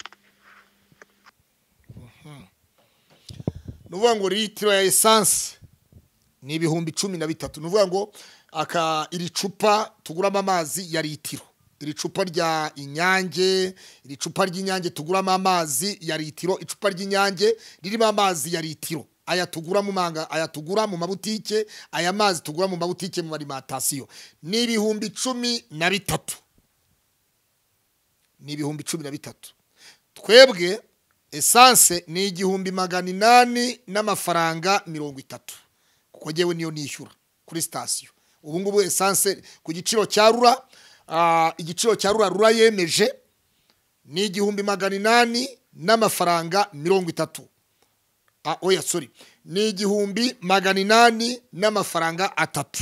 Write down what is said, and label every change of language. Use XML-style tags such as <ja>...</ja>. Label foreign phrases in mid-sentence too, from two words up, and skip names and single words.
<rw>nuvuga ngo litiro ya essence ni ibihumbi 13 nuvuga ngo iri cupa tuguramo amazi ya litiro iri cupa rya Inyange iri cupa ry'Inyange tuguramo amazi ya litiro icupa ry'Inyange ririmo amazi ya litiro aya tugura mu manga aya tugura mu mabutike aya mazi tugura mu mabutike mu alimentation ni ibihumbi 13 ni ibihumbi 13 twebwe essence ni igihumbi 800 n'amafaranga 30 kuko jewe niyo nishyura kuri station ubu ngubu essence ku giciro cya rura igiciro cya rura yemeje ni igihumbi 800 n'amafaranga 30 oya sorry ni 1,800 n'amafaranga 3.</rw>